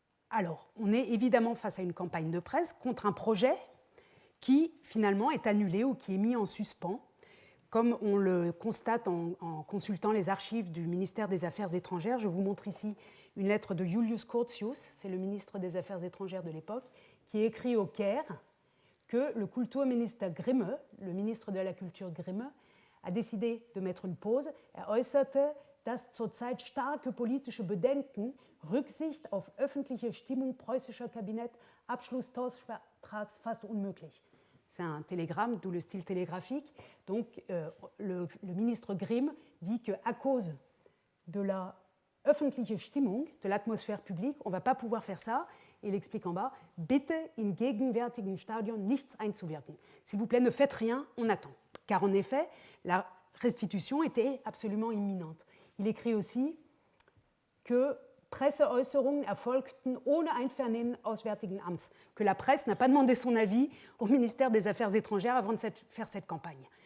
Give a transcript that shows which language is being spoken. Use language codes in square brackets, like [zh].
[fr] Alors, on est évidemment face à une campagne de presse contre un projet qui, finalement, est annulé ou qui est mis en suspens, comme on le constate en consultant les archives du ministère des Affaires étrangères. Je vous montre ici une lettre de Julius Curtius, c'est le ministre des Affaires étrangères de l'époque, qui écrit au Caire que le Kulturminister Grimme, le ministre de la Culture Grimme, a décidé de mettre une pause. [de] Äußerte, dass zurzeit starke politische Bedenken Rücksicht auf öffentliche Stimmung preußischer Kabinett Abschluss-Tauschvertrags fast unmöglich. [fr] C'est un télégramme, d'où le style télégraphique. Donc, le ministre Grimm dit qu'à cause de la [de] öffentliche Stimmung, [fr] de l'atmosphère publique, on ne va pas pouvoir faire ça. Et il explique en bas, [de] bitte im gegenwärtigen Stadion nichts einzuwirken. [fr] S'il vous plaît, ne faites rien, on attend. Car en effet, la restitution était absolument imminente. Il écrit aussi que [de] Presseäußerungen erfolgten ohne Einvernehmen Auswärtigen Amts, [fr] que la presse n'a pas demandé son avis au ministère des Affaires étrangères avant de faire cette campagne.